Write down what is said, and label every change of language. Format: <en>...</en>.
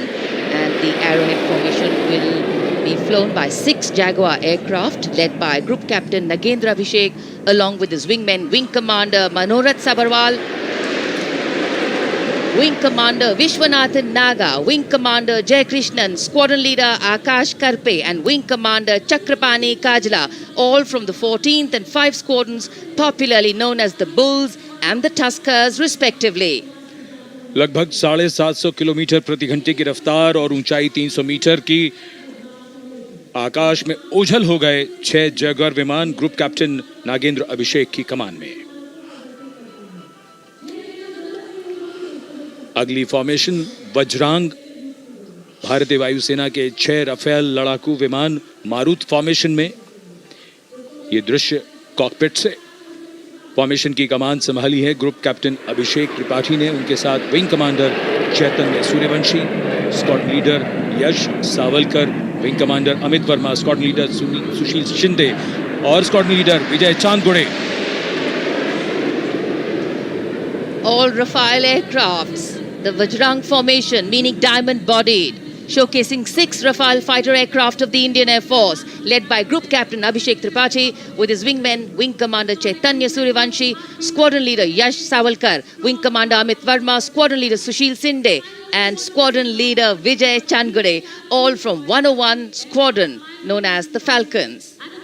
<en>And the Arrowhead formation will be flown by 6 Jaguar aircraft lled by Group Captain Nagendra Abhishek along with his wingmen, Wing Commander Manorat Sabarwal, Wing Commander Vishwanathan Naga, Wing Commander Jay Krishnan, Squadron Leader Akash Karpe and Wing Commander Chakrapani Kajla, all from the 14th and 5 squadrons popularly known as the Bulls and the Tuskers respectively.</en> <hi>लगभग 750 kilometre प्रति घंटे की रफ्तार और ऊंचाई 300 metre की आकाश में ओझल हो गए 6 जैगुआर विमान ग्रुप कैप्टन नागेंद्र अभिषेक की कमान में। अगली फॉर्मेशन वज्रांग, भारतीय वायुसेना के 6 राफेल लड़ाकू विमान मारुत फॉर्मेशन में। ये दृश्य कॉकपिट से। फॉर्मेशन की कमान संभाली है ग्रुप कैप्टन अभिषेक त्रिपाठी ने, उनके साथ विंग कमांडर चैतन्य सूर्यवंशी, स्क्वाड्रन लीडर यश Savalkar, wing commander Amit Verma, squadron leader सुशील शिंदे और squadron leader Vijay Chandgude.</hi> <en>All Rafale aircrafts, the Vajrang formation, meaning diamond-bodied, showcasing 6 Rafale fighter aircraft of the Indian Air Force, led by Group Captain Abhishek Tripathi with his wingmen, Wing Commander Chaitanya Suryavanshi, Squadron Leader Yash Savalkar, Wing Commander Amit Verma, Squadron Leader Sushil Sinde, and Squadron Leader Vijay Chandgade, all from 101 Squadron, known as the Falcons.</en>